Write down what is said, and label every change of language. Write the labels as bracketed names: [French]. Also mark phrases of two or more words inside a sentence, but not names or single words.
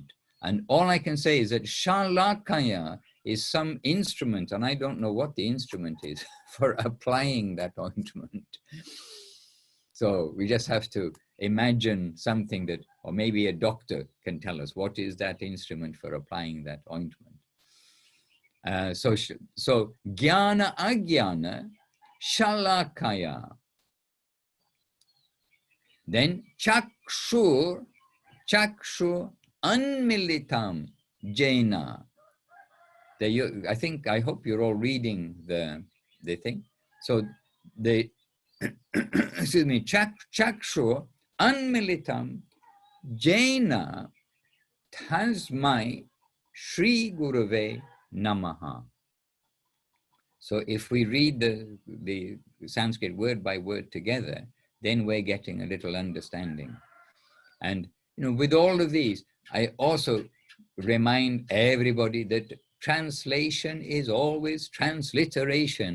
[English] And all I can say is that śalākayā is some instrument, and I don't know what the instrument is for applying that ointment. So we just have to imagine something that, or maybe a doctor can tell us what is that instrument for applying that ointment. [Sanskrit] So jnana ajñāna śalākayā. Then chakṣur unmilitaṁ yena. [English] I hope you're all reading the thing. So the excuse me, [Sanskrit] chakṣur unmilitaṁ yena tasmai śrī-gurave namaḥ. [English] So if we read the Sanskrit word by word together, then we're getting a little understanding. And with all of these, I also remind everybody that translation is always transliteration.